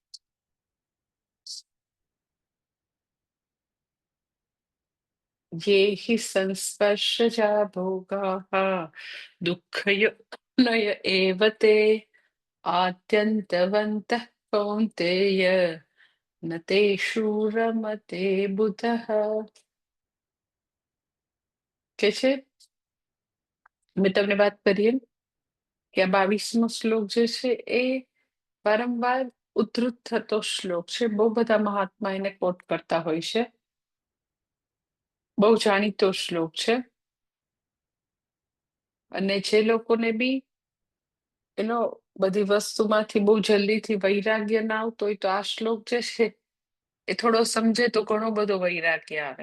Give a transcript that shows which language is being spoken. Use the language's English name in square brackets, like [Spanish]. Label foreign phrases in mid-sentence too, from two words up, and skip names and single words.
[Sanskrit] ये हि संस्पर्शजा भोगाः दुःखयोनय एव ते आद्यन्तवन्तः कौन्तेय न तेषु रमते बुधः। [Gujarati] કે છે મેં તમને વાત કરી એમ કે આ 22મો શ્લોક જે છે એ વારંવાર ઉદ્ધૃત થતો શ્લોક છે. બહુ બધા મહાત્મા એને કોટ કરતા હોય છે. બહુ જાણીતો શ્લોક છે અને જે લોકોને બી એનો બધી વસ્તુમાંથી બહુ જલ્દીથી વૈરાગ્ય ના આવતો હોય તો આ શ્લોક જે છે એ થોડો સમજે તો ઘણો બધો વૈરાગ્ય આવે.